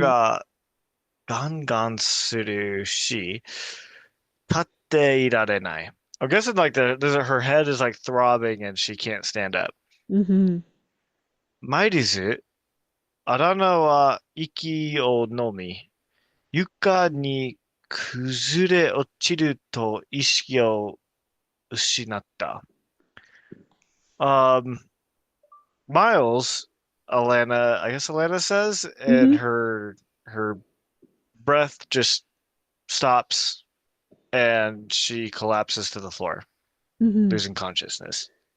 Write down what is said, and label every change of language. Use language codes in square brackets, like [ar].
[ja] がガンガンするし、立っていられない. [en] I'm guessing like her head is like throbbing and she can't stand up. Hmm. [ja] マイリズ、アラナは息を飲み、床に崩れ落ちると意識を失った. [en] Um, Miles, I guess Alanna says, and Hmm. her breath just stops and she collapses to the floor, Hmm. losing consciousness.